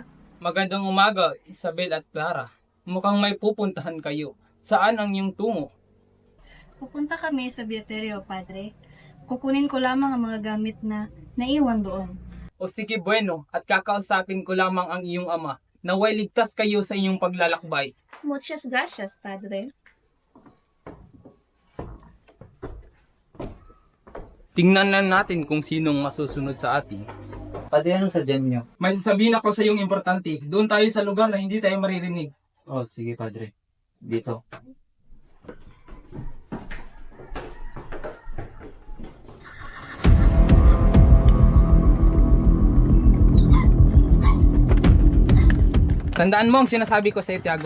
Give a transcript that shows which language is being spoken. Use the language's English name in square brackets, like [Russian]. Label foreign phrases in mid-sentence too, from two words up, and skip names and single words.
[Filipino] Magandang umaga, Isabel at Clara. Mukhang may pupuntahan kayo. Saan ang iyong tungo? Pupunta kami sa Bieterio, Padre. Kukunin ko lamang ang mga gamit na naiwan doon. O sige bueno, at kakausapin ko lamang ang iyong ama. Naway ligtas kayo sa inyong paglalakbay. [Spanish] Muchas gracias, Padre. [Filipino] Tingnan na natin kung sinong masusunod sa atin. Padre, anong sadyan nyo? May sasabihin ako sa iyong importante. Doon tayo sa lugar na hindi tayo maririnig. Oh, sige, Padre. Dito. Tandaan mo ang sinasabi ko sa iyo, Tiago.